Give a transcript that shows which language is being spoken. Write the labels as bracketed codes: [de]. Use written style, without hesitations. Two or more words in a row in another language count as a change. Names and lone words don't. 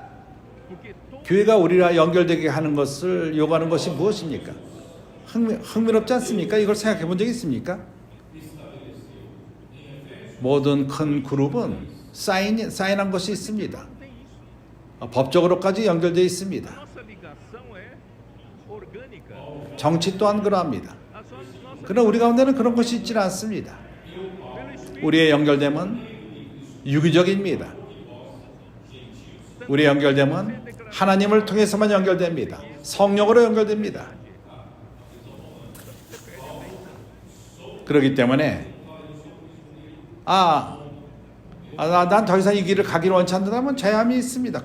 [ko] 교회가 우리와 연결되게 하는 것을 요구하는 것이 무엇입니까? 흥미롭지 않습니까? 이걸 생각해 본 적이 있습니까? 모든 큰 그룹은 사인한 것이 있습니다. 법적으로까지 연결되어 있습니다. [pt] nossa ligação é orgânica. [ko] 정치 또한 그러합니다. 그러나 우리 가운데는 그런 것이 있지는 않습니다. 우리의 연결됨은 유기적입니다. 우리의 연결됨은 하나님을 통해서만 연결됩니다. 성령으로 연결됩니다. 그렇기 때문에 난 더 이상 이 길을 가기를 원치 않는다면 제함이 있습니다.